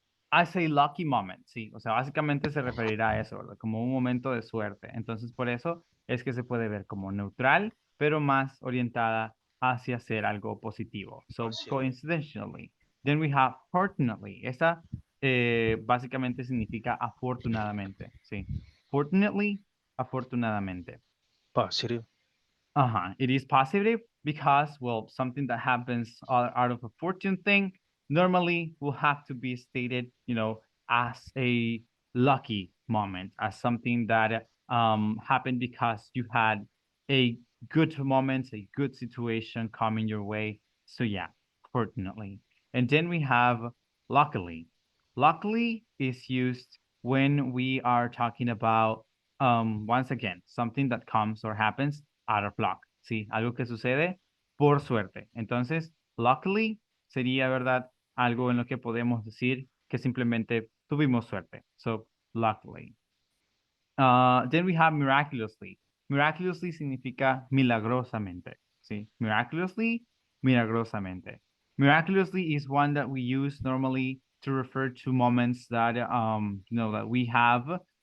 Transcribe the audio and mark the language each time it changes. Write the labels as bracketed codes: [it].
[en] As a lucky moment, [es] sí, o sea, básicamente se referirá a eso, ¿verdad? Como un momento de suerte. Entonces, por eso es que se puede ver como neutral, pero más orientada hacia hacer algo positivo. [en] So, coincidentally. Then we have fortunately. [es] Esta básicamente significa afortunadamente, sí. [en] Fortunately, afortunadamente. Positive. It is positive because, well, something that happens out of a fortune thing normally will have to be stated, as a lucky moment, as something that happened because you had a good moment, a good situation coming your way. So yeah, fortunately. And then we have luckily. Luckily is used when we are talking about, once again, something that comes or happens out of luck, ¿sí? [es] Algo que sucede por suerte. Entonces, luckily sería, ¿verdad? Algo en lo que podemos decir que simplemente tuvimos suerte. [en] So, luckily. Then we have miraculously. Miraculously [es] significa milagrosamente, ¿sí? [en] Miraculously, milagrosamente. Miraculously is one that we use normally to refer to moments that, that we have.